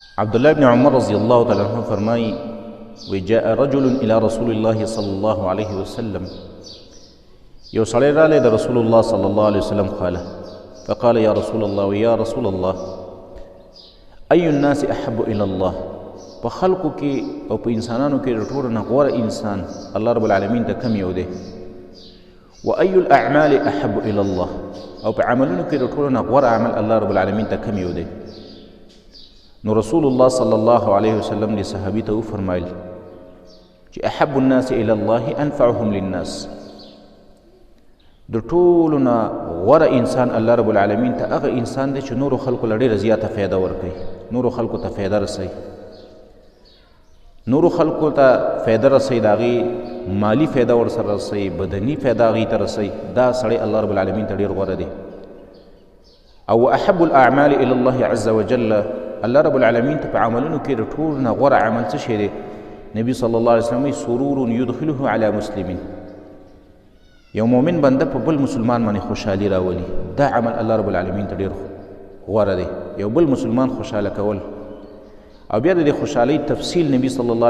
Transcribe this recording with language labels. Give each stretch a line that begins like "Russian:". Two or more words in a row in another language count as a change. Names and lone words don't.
Pashto: عبدالله ابن عمر
Arabic: رضی اللہ تعالیٰ عنہ
Pashto: فرمائی
Arabic: وجاء رجل الى رسول الله صلی اللہ علیہ وسلم
Pashto: یو سړی رالی د رسول الله
Arabic: صلی الله علیه وسلم
Pashto: خاله
Arabic: فقال یا رسول الله یا رسول الله ای الناس احب الى الله
Pashto: په خلقو کې او په انسانانو کې د ټولو نه غوره انسان الله
Arabic: رب العالمین
Pashto: ته کم یو دی
Arabic: و ای الاعمال احب الى الله
Pashto: او په عملونو کې د ټولو نه غوره عمل الله
Arabic: رب العالمین
Pashto: ته کم یو دی نو رسول الله
Arabic: صلی الله علیه وسلم
Pashto: دی صحابی ته وفرمایل چې
Arabic: احب الناس الى الله انفعهم للناس
Pashto: د ټولو نه غوره انسان الله
Arabic: رب العالمین
Pashto: ته هغه انسان دی چې نورو خلکو له ډېره زیاته فایده ورکوي نورو خلکو ته فایده رسوي نورو خلکو ته فایده رسوي د هغې مالی فایده ورسره رسوي بدني فایده هغې ته رسوي دا سړی الله
Arabic: رب العالمین
Pashto: ته ډېر غوره دی او
Arabic: احب الاعمال الى الله عز وجل
Pashto: الله
Arabic: رب العالمین
Pashto: ته په عملونو کې د ټولو نه غوره عمل څه شی دی نبی
Arabic: صلی الله علیه وسلم سرور یدخله علی مسلمین
Pashto: یو مؤمن بنده په بل مسلمان باندې خوشحالي راولي دا عمل الله
Arabic: رب العالمین
Pashto: ته ډېر غوره دی یو بل مسلمان خوشحاله کول او بیا د دې خوشحالۍ تفصیل نبی
Arabic: صلی الله